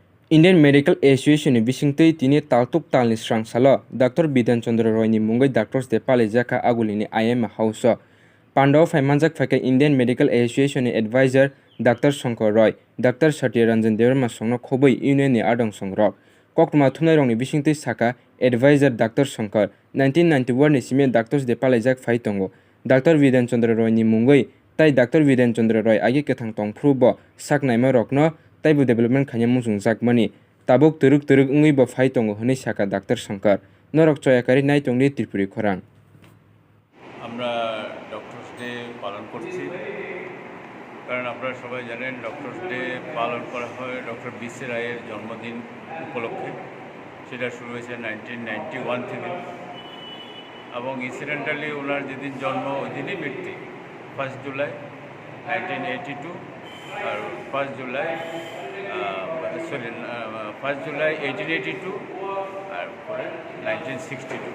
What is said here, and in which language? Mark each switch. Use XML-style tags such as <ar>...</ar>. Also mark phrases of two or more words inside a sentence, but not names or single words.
<trp>Indian Medical Association Bisingtwi tini taltuk talni srangsalo Dr. Bidan Chandra Roy ni mungai</trp> <en>doctors de</en> <trp>Palaijakha agulini IM Houseso. Pandau Faimanjak Fake Indian Medical Association Advisor Dr. Shankar Roy, Dr. Satya Ranjan Devarma Songno Khoboi Union ni Adong Songrok. Koktuma Thumnai Rongni Bisingtwi Saka Advisor Dr. Shankar 1991 ni Sime</trp> <en>Doctors de</en> <trp>Palaijak Faitongo. Dr. Bidan Chandra Roy ni mungai tai Dr. Bidan Chandra Roy agi kethang tongphrubo saknaima rokno taibu development khanya mungjak mani tabuk turuk ungui bo phai tongo hini saka Dr. Shankar norok choyakari nai tongni Tripuri khorang</trp> <bn>আমরা</bn> <en>Doctors Day</en> <bn>পালন করছি কারণ আপনারা সবাই জানেন</bn> <en>Doctors Day</en> <bn>পালন করা হয় ডক্টর বিসি রায়ের জন্মদিন উপলক্ষে সেটা শুরু হয়েছে 1991 থেকে এবং ইনসিডেন্টালি ওনার যেদিন জন্ম ওই দিনই মৃত্যু 1 জুলাই 1982 আর 1 জুলাই 1882 আর পরে 1962।</bn>